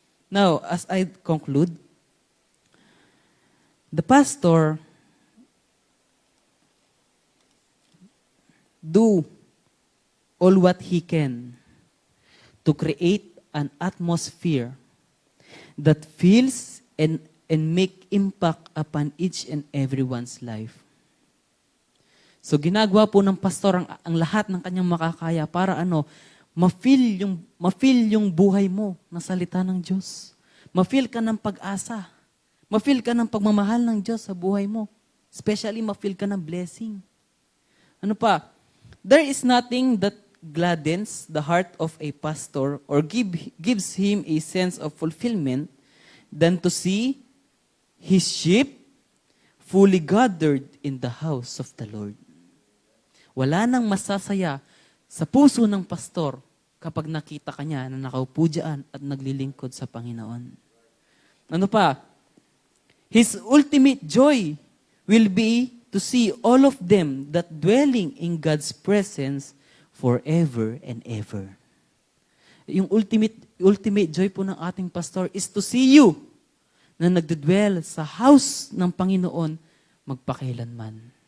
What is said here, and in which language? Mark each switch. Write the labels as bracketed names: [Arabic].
[English] Now, as I conclude, the pastor do all what he can to create an atmosphere that feels and make impact upon each and everyone's life. [Filipino] So ginagawa po ng pastor ang lahat ng kanyang makakaya para ma-feel yung buhay mo na salita ng Diyos. Ma-feel ka ng pag-asa. Ma-feel ka ng pagmamahal ng Diyos sa buhay mo. Especially ma-feel ka ng blessing. Ano pa? [English] There is nothing that gladdens the heart of a pastor or gives him a sense of fulfillment than to see his sheep fully gathered in the house of the Lord. [Filipino] Wala nang masasaya sa puso ng pastor kapag nakita ka niya na nakaupo dyan at naglilingkod sa Panginoon. Ano pa? [English] His ultimate joy will be to see all of them that dwelling in God's presence forever and ever. [Filipino] Yung ultimate joy po ng ating pastor [English] is to see you [Filipino] na nagdedwell sa house ng Panginoon magpakailanman.